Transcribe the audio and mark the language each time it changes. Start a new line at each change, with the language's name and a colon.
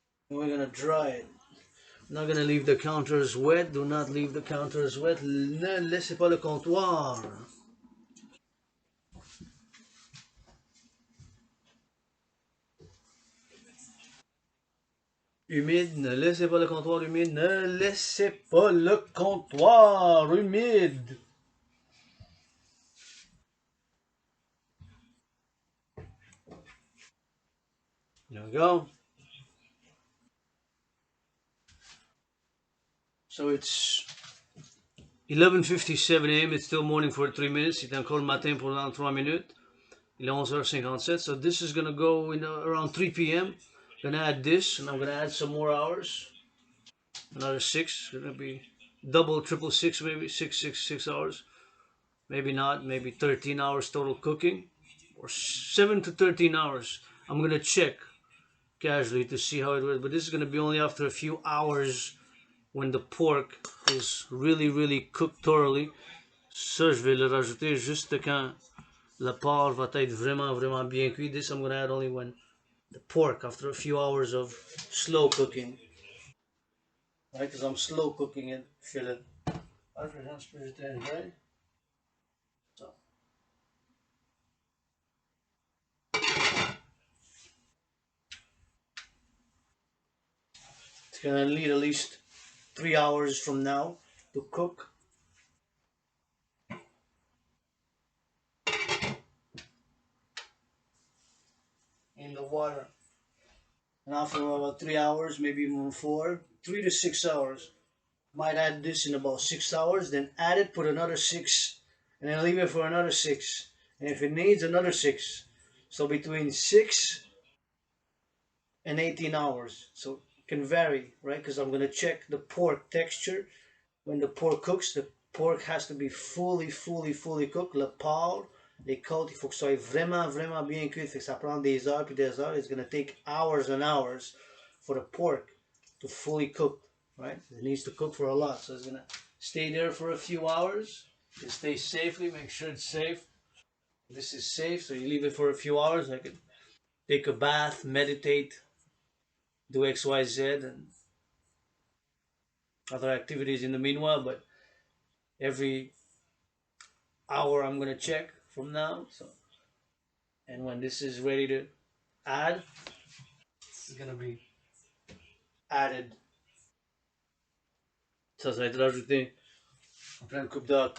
English: And we're gonna dry it. I'm not gonna leave the counters wet. Do not leave the counters wet.
French: Ne laissez pas le comptoir. Humide, ne laissez pas le comptoir humide. Ne laissez pas le comptoir humide.
English: There we go. So it's 11:57 a.m. It's still morning for 3 minutes.
French: Il est encore le matin pour 3 minutes. Il est 11h57.
English: So this is gonna go in around 3 p.m. Gonna add this, and I'm gonna add some more hours. Another 6. Gonna be double, triple 6, maybe 6 hours. Maybe not. Maybe 13 hours total cooking, or 7 to 13 hours. I'm gonna check casually to see how it was, but this is gonna be only after a few hours when the pork is really cooked thoroughly.
French: Ça, je vais le rajouter juste quand le porc va être vraiment bien cuit.
English: This I'm gonna add only when the pork, after a few hours of slow cooking. Right, because I'm slow cooking it, fillet. Right? So. It's gonna need at least 3 hours from now to cook. In the water. And after about 3 hours, maybe even 4, 3 to 6 hours. Might add this in about 6 hours, then add it, put another 6, and then leave it for another 6. And if it needs, another 6. So between 6 and 18 hours. So it can vary, right? Because I'm going to check the pork texture. When the pork cooks, the pork has to be fully cooked.
French: Le porc Les côtes, il faut que ce soit vraiment, vraiment bien cuit. Fait que ça prend des heures
English: puis des heures. It's going to take hours and hours for the pork to fully cook, right? It needs to cook for a lot. So it's going to stay there for a few hours. It stays safely. Make sure it's safe. This is safe, so you leave it for a few hours. I could take a bath, meditate, do X, Y, Z, and other activities in the meanwhile. But every hour I'm gonna check from now. So, and when this is ready to add, it's gonna be added.
French: Ça va être rajouté en pleine coupe d'heure.